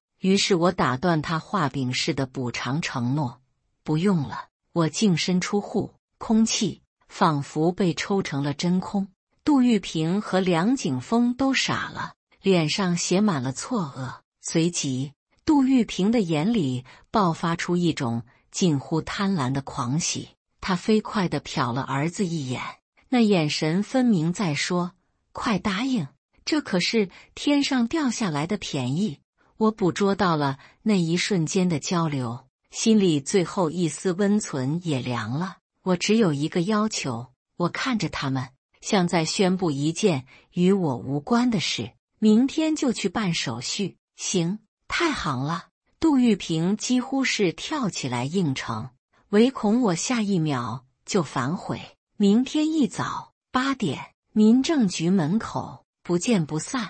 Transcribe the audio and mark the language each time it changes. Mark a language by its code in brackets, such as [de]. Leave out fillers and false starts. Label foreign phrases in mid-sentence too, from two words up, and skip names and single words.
[zh] 於是我打斷他畫餅似的補償承諾，不用了。我淨身出戶，空氣仿佛被抽成了真空。杜玉萍和梁景峰都傻了，臉上寫滿了錯愕。隨即，杜玉萍的眼裡爆發出一種近乎貪婪的狂喜，他飛快地瞟了兒子一眼，那眼神分明在說：“快答應，這可是天上掉下來的便宜。” 我捕捉到了那一瞬間的交流，心裡最後一絲溫存也涼了。我只有一個要求，我看着他們，像在宣布一件與我無關的事。明天就去辦手續。行，太好了。杜玉萍幾乎是跳起來應承，唯恐我下一秒就反悔。明天一早8點，民政局門口，不見不散。